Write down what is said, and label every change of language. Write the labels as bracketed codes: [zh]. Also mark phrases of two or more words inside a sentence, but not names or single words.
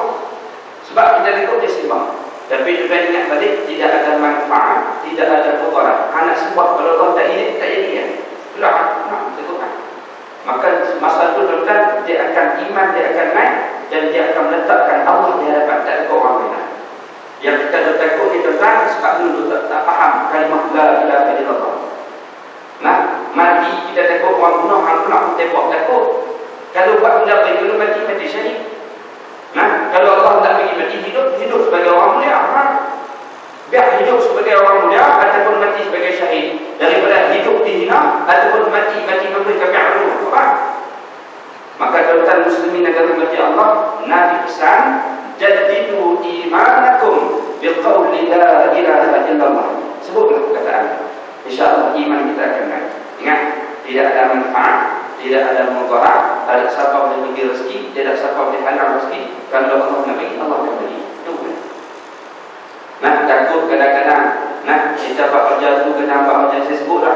[ms] Sebab kita takut dia sembah. Tapi juga ingat balik, tidak ada manfaat, tidak ada mudarat. Anak sembah kalau Allah tak ini, tak jadi ya. Itulah, takutkan. Maka masa itu tuan-tuan, dia akan iman, dia akan naik dan dia akan meletakkan Allah di hadapan tak ada orang lain. Yang kita takut ni tuan-tuan, sebab dulu tak faham kalimah [ar] لا إله إلا الله. [ms] Mati kita takut orang bunuh, orang pula tembak takut. Kalau buat benda baik, kalau mati syahid. Kalau Allah tak bagi mati hidup sebagai orang mulia. Biar hidup sebagai orang mulia ataupun mati sebagai syahid, daripada hidup dihina ataupun mati memberi kafir. Maka tuan-tuan muslimin negara mati Allah, Nabi pesan, [ar] جددوا إيمانكم بقول لا إله إلا الله. [ms] Sebutlah perkataan. InsyaAllah iman kita akan naik. Ingat, tidak ada manfaat, tidak ada mudarat, tak ada siapa boleh bagi rezeki, tidak ada siapa boleh halang rezeki. Kalau Allah nak bagi, Allah akan bagi. Itu kan. Takut kadang-kadang kita buat kerja tu kena buat macam saya sebut lah.